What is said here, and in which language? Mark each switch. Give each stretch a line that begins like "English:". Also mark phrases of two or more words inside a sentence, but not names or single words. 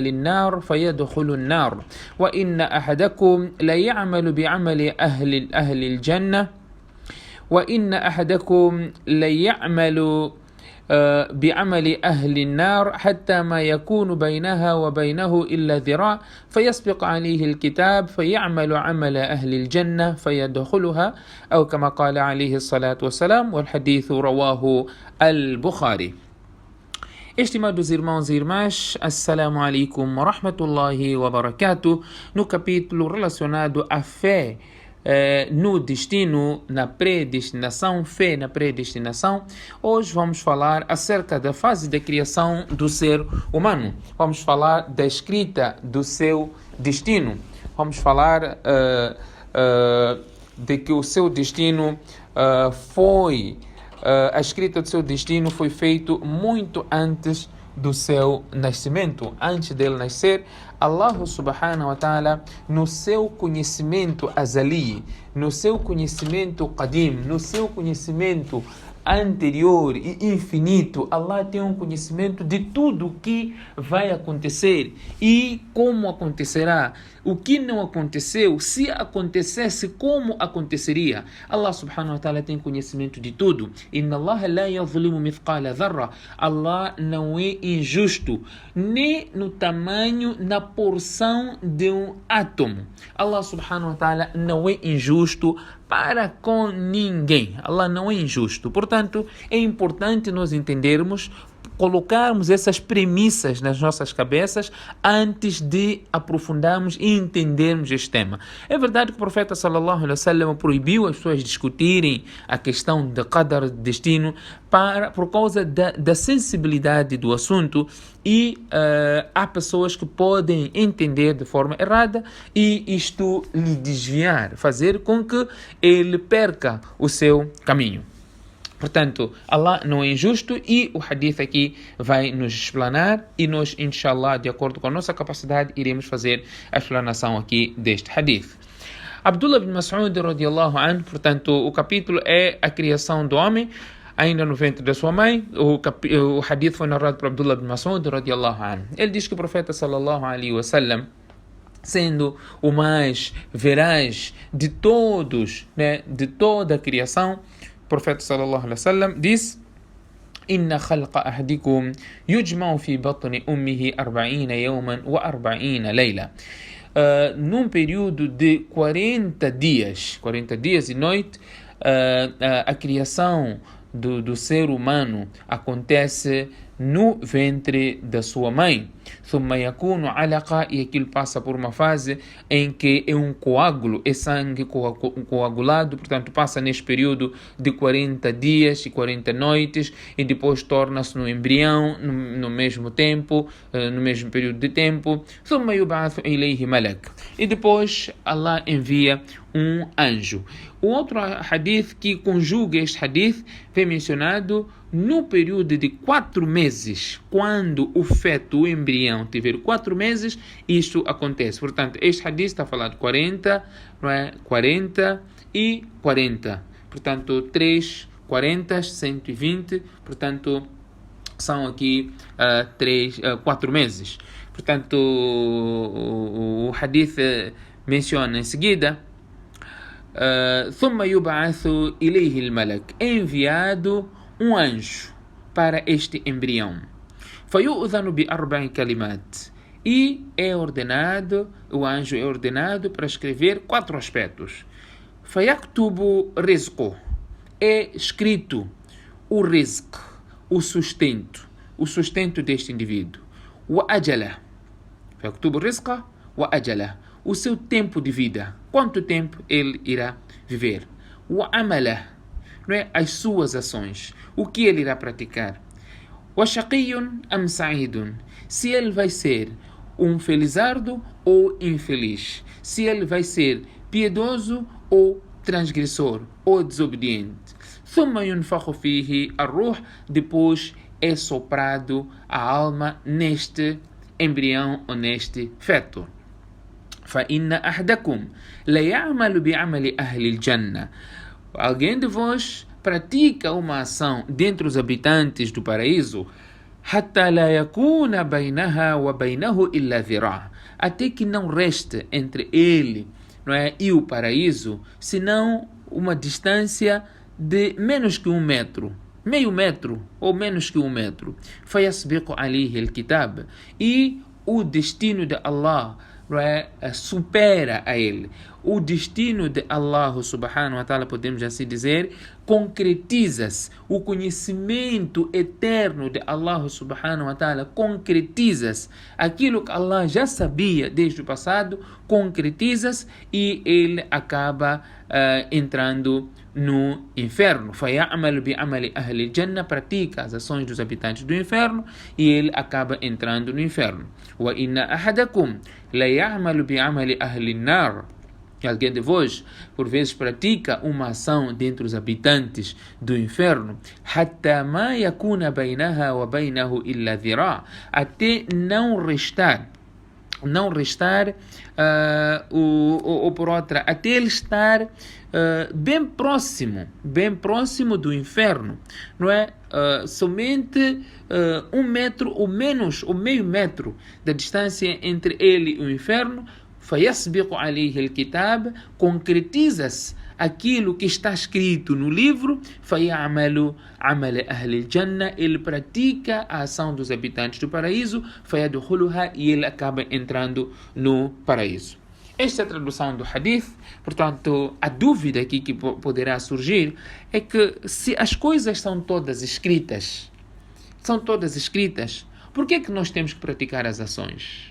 Arabic: النار فيدخل النار، وإن أحدكم ليعمل بعمل أهل الجنة وإن أحدكم ليعمل بعمل أهل النار حتى ما يكون بينها وبينه إلا ذراع، فيسبق عليه الكتاب فيعمل عمل أهل الجنة فيدخلها، أو كما قال عليه الصلاة والسلام. والحديث رواه البخاري.
Portuguese: Estimados irmãos e irmãs,
Arabic: السلام عليكم ورحمة الله وبركاته.
Portuguese: No capítulo relacionado à fé no destino, na predestinação, fé na predestinação, hoje vamos falar acerca da fase da criação do ser humano. Vamos falar da escrita do seu destino. Vamos falar de que o seu destino a escrita do seu destino foi feito muito antes do seu nascimento. Antes dele nascer,
Arabic: الله سبحانه وتعالى,
Portuguese: no seu conhecimento azali, no seu conhecimento qadim, no seu conhecimento anterior e infinito, Allah tem um conhecimento de tudo o que vai acontecer e como acontecerá. O que não aconteceu, se acontecesse, como aconteceria.
Arabic: الله سبحانه وتعالى
Portuguese: tem conhecimento de tudo.
Arabic: إن الله لا يظلم مثقال ذرة.
Portuguese: Allah não é injusto, nem no tamanho, na porção de um átomo.
Arabic: الله سبحانه وتعالى
Portuguese: não é injusto para com ninguém. Allah não é injusto. Portanto, é importante nós entendermos, colocarmos essas premissas nas nossas cabeças antes de aprofundarmos e entendermos este tema. É verdade que o profeta
Arabic: صلى الله عليه وسلم
Portuguese: proibiu as pessoas discutirem a questão de qadar, destino, por causa da sensibilidade do assunto, e há pessoas que podem entender de forma errada e isto lhe desviar, fazer com que ele perca o seu caminho. Portanto, Allah não é injusto e o hadith aqui vai nos explanar e nós, inshallah, de acordo com a nossa capacidade, iremos fazer a explanação aqui deste hadith.
Arabic: Abdullah bin Mas'ud رضي الله عنه,
Portuguese: portanto, o capítulo é a criação do homem, ainda no ventre da sua mãe. O hadith foi narrado por Abdullah bin Mas'ud
Arabic: رضي الله عنه.
Portuguese: Ele diz que o profeta
Arabic: صلى الله عليه وسلم,
Portuguese: sendo o mais veraz de todos, de toda a criação, o profeta
Arabic: صلى الله عليه وسلم
Portuguese: diz:
Arabic: إن خلق أحدكم يجمع في بطن أمه 40 يوما و 40 ليلة.
Portuguese: Num período de 40 dias e noite, a criação do ser humano acontece no ventre da sua mãe.
Arabic: ثم يكون علقة,
Portuguese: e aquilo passa por uma fase em que é um coágulo, é sangue coagulado, portanto passa neste período de 40 dias e 40 noites e depois torna-se no embrião no mesmo tempo, no mesmo período de tempo.
Arabic: ثم يبعث إليه ملك,
Portuguese: e depois Allah envia um anjo. O outro hadith que conjuga este hadith foi mencionado no período de 4 meses, quando o feto, o embrião, tiver 4 meses, isto acontece. Portanto, este hadith está falando 40, não é? 40 e 40. Portanto, 3, 40, 120. Portanto, são aqui 4 meses. Portanto, o hadith menciona em seguida:
Arabic: ثم يبعث إليه الملك,
Portuguese: enviado um anjo para este embrião.
Arabic: فَيُؤْذَنُ بِأَرْبَعِ كَلِمَاتٍ.
Portuguese: E o anjo é ordenado para escrever 4 aspectos.
Arabic: فَيَكْتُبُ رِزْقُهُ.
Portuguese: É escrito o rizq, o sustento deste indivíduo.
Arabic: وَأَجَلَهُ. فَيَكْتُبُ الرِّزْقَ وَأَجَلَهُ.
Portuguese: O seu tempo de vida, quanto tempo ele irá viver. وَعَمَلَهُ. Não é? As suas ações, o que ele irá praticar.
Arabic: وَشَقِيٌّ أَمْ سَعِيدٌ.
Portuguese: Se ele vai ser um felizardo ou infeliz. Se ele vai ser piedoso ou transgressor ou desobediente.
Arabic: ثُمَّ يُنْفَخُ فِيهِ الروح.
Portuguese: Depois é soprado a alma neste embrião ou neste feto.
Arabic: فَإِنَّ أَحْدَكُمْ لَيَعْمَلُ بِعَمَلِ أَهْلِ الْجَنَّةِ.
Portuguese: Alguém de vós pratica uma ação dentre os habitantes do paraíso,
Arabic: حَتَّى لَا يَكُونَ بَيْنَهَا وَبَيْنَهُ إِلَّا ذِرَاعٌ.
Portuguese: Até que não reste entre ele, não é, e o paraíso, senão uma distância de menos que 1 metro, meio metro ou menos que 1 metro.
Arabic: فَيَسْبِقُ عَلَيْهِ الْكِتَابِ.
Portuguese: E o destino de Allah, não é, supera a ele. O destino de
Arabic: الله سبحانه وتعالى,
Portuguese: podemos assim dizer, concretiza-se. O conhecimento eterno de
Arabic: الله سبحانه وتعالى
Portuguese: concretiza-se. Aquilo que Allah já sabia desde o passado, concretiza-se e ele acaba entrando no inferno.
Arabic: فَيَعْمَلُ بِعَمَلِ أَهْلِ الْجَنَّةِ.
Portuguese: Pratica as ações dos habitantes do inferno e ele acaba entrando no inferno.
Arabic: وَإِنَّ أَحَدَكُمْ لَيَعْمَلُ بِعَمَلِ أَهْلِ النَّارِ.
Portuguese: Alguém de vós, por vezes, pratica uma ação dentre os habitantes do inferno,
Arabic: حَتَّى مَا يَكُونَ بَيْنَهَا وَبَيْنَهُ إِلَّا ذِرَاعٌ.
Portuguese: Até não restar, ou por outra, até ele estar bem próximo do inferno, não é? Somente 1 metro ou menos, ou meio metro da distância entre ele e o inferno.
Arabic: فَيَسْبِقُ عَلَيْهِ الْكِتَابِ.
Portuguese: Concretiza-se aquilo que está escrito no livro.
Arabic: فَيَعْمَلُ عَمَلَ أَهْلِ الْجَنَّةِ.
Portuguese: Ele pratica a ação dos habitantes do paraíso.
Arabic: فَيَدْخُلُهَا.
Portuguese: E ele acaba entrando no paraíso. Esta é a tradução do hadith. Portanto, a dúvida aqui que poderá surgir é que se as coisas são todas escritas, por que é que nós temos que praticar as ações?